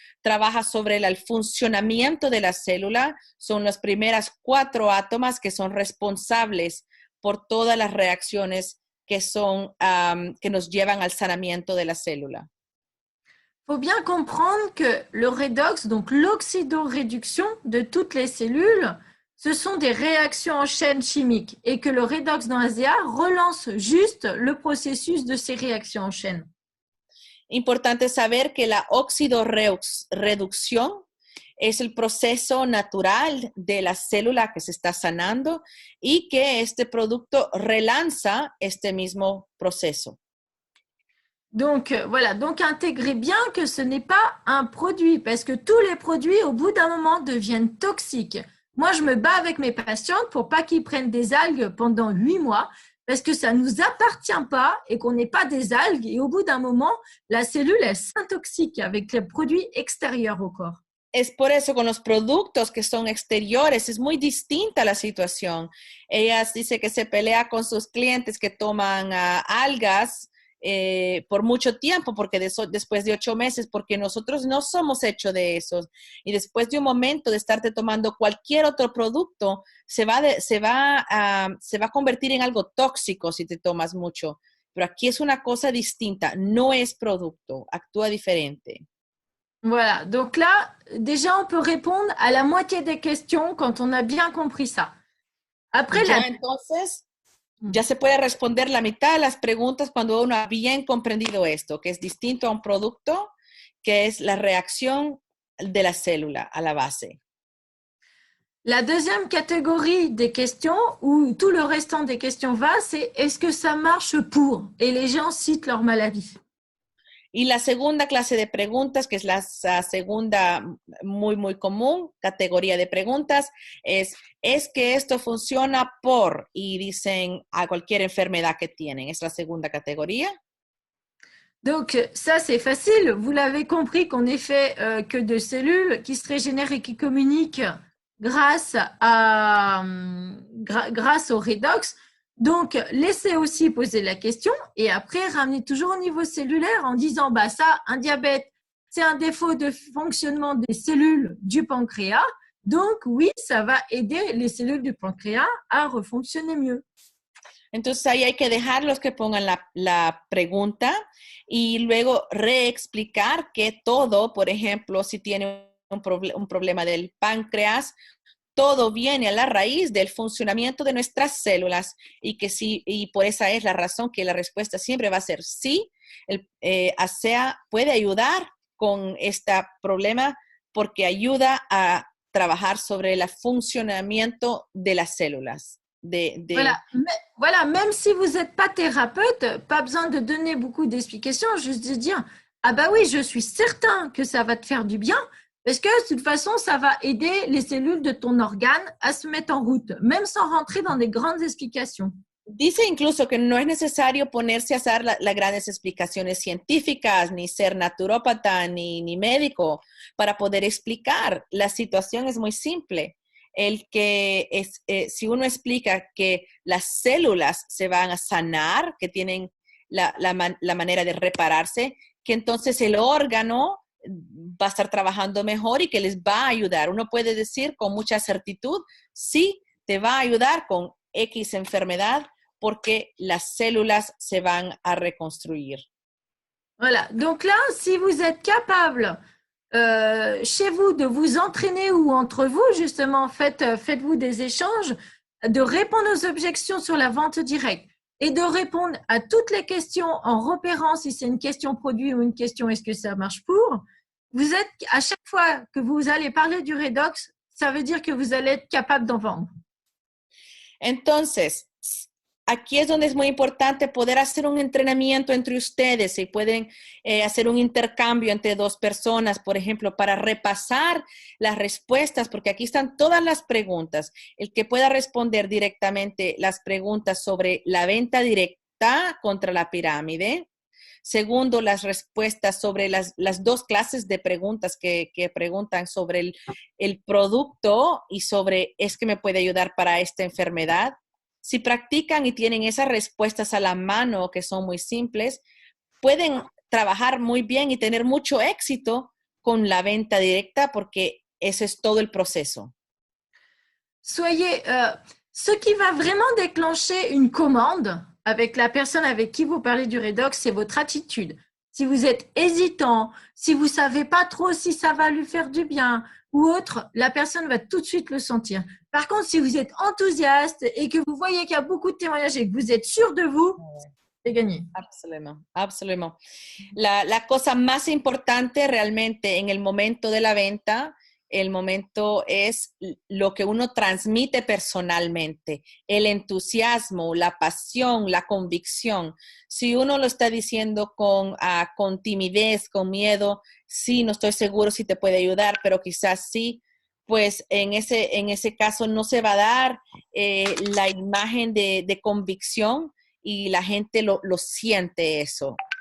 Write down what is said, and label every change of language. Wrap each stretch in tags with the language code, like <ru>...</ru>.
<es>Trabaja sobre el funcionamiento de la célula. Son las primeras 4 átomos que son responsables por todas las reacciones que nos llevan al sanamiento de la célula.</es> <fr>Il faut bien comprendre que le redox, donc l'oxydoréduction de toutes les cellules, ce sont des réactions en chaîne chimique et que le redox dans ASEA relance juste le processus de ces réactions en chaîne.</fr> <es>Importante saber que la oxidorreducción es el proceso natural de la célula que se está sanando y que este producto relanza este mismo proceso.</es> <fr>Donc, voilà. Donc, intégrez bien que ce n'est pas un produit parce que tous les produits, au bout d'un moment, deviennent toxiques. Moi, je me bats avec mes patientes pour pas qu'ils prennent des algues pendant 8 mois. Parce que ça ne nous appartient pas et qu'on n'est pas des algues. Et au bout d'un moment, la cellule, elle s'intoxique avec les produits extérieurs au corps.</fr> <es>Es por eso con los productos que son exteriores, es muy distinta la situación. Ella dice que se pelea con sus clientes que toman algas por mucho tiempo, porque después de 8 meses, porque nosotros no somos hechos de esos. Y después de un momento de estarte tomando cualquier otro producto, se va a convertir en algo tóxico si te tomas mucho. Pero aquí es una cosa distinta, no es producto, actúa diferente.</es> <fr>Voilà, donc là, déjà, on peut répondre à la moitié des questions quand on a bien compris ça. Après,</fr> <es>entonces, ya se puede responder la mitad de las preguntas cuando uno ha bien comprendido esto, que es distinto a un producto, que es la reacción de la célula a la base.</es> <fr>La deuxième catégorie des questions, où tout le restant des questions va, c'est est-ce que ça marche pour? Et les gens citent leur maladie.</fr> <es>Y la segunda clase de preguntas, que es la segunda muy, muy común categoría de preguntas, es que esto funciona por, y dicen a cualquier enfermedad que tienen. Es la segunda categoría.</es> <fr>Donc, ça, c'est facile. Vous l'avez compris qu'on n'est fait que de cellules qui se régénèrent et qui communiquent grâce au redox. Donc, laissez aussi poser la question et après, ramenez toujours au niveau cellulaire en disant, bah ça, un diabète, c'est un défaut de fonctionnement des cellules du pancréas. Donc, oui, ça va aider les cellules du pancréas à refonctionner mieux.</fr> <es>Entonces, ahí hay que dejarlos que pongan la pregunta y luego reexplicar que todo, por ejemplo, si tiene un problema del páncreas, todo viene a la raíz del funcionamiento de nuestras células y que sí, y por esa es la razón que la respuesta siempre va a ser sí. ASEA puede ayudar con este problema porque ayuda a trabajar sobre el funcionamiento de las células.</es> <fr>Voilà, même si vous n'êtes pas thérapeute, pas besoin de donner beaucoup d'explications, juste de dire « Ah bah oui, je suis certain que ça va te faire du bien, parce que de toute façon, ça va aider les cellules de ton organe à se mettre en route, même sans rentrer dans des grandes explications. »</fr> <es>Dice incluso que no es necesario ponerse a hacer las grandes explicaciones científicas, ni ser naturópata, ni médico, para poder explicar. La situación es muy simple. Si uno explica que las células se van a sanar, que tienen la manera de repararse, que entonces el órgano va a estar trabajando mejor y que les va a ayudar. Uno puede decir con mucha certitud, sí, te va a ayudar con X enfermedad porque las células se van a reconstruir. Voilà, donc là, si vous êtes capable chez vous de vous entraîner ou entre vous, justement, faites-vous des échanges, de répondre aux objections sur la vente directe et de répondre à toutes les questions en repérant si c'est une question produit ou une question est-ce que ça marche pour, vous êtes, à chaque fois que vous allez parler du redox, ça veut dire que vous allez être capable d'en vendre. Entonces, aquí es donde es muy importante poder hacer un entrenamiento entre ustedes y pueden hacer un intercambio entre dos personas, por ejemplo, para repasar las respuestas, porque aquí están todas las preguntas. El que pueda responder directamente las preguntas sobre la venta directa contra la pirámide. Segundo, las respuestas sobre las dos clases de preguntas que preguntan sobre el producto y sobre ¿es que me puede ayudar para esta enfermedad? Si practican y tienen esas respuestas a la mano, que son muy simples, pueden trabajar muy bien y tener mucho éxito con la venta directa porque ese es todo el proceso.</es> <fr>Soyez, ce qui va vraiment déclencher une commande avec la personne avec qui vous parlez du redox, c'est votre attitude. Si vous êtes hésitant, si vous ne savez pas trop si ça va lui faire du bien ou autre, la personne va tout de suite le sentir. Par contre, si vous êtes enthousiaste et que vous voyez qu'il y a beaucoup de témoignages et que vous êtes sûr de vous, c'est gagné.</fr> <es>Absolutamente, absolutamente. La cosa más importante realmente en el momento de la venta, el momento es lo que uno transmite personalmente, el entusiasmo, la pasión, la convicción. Si uno lo está diciendo con timidez, con miedo, sí, no estoy seguro si te puede ayudar, pero quizás sí, pues en ese caso no se va a dar la imagen de convicción y la gente lo siente eso.</es>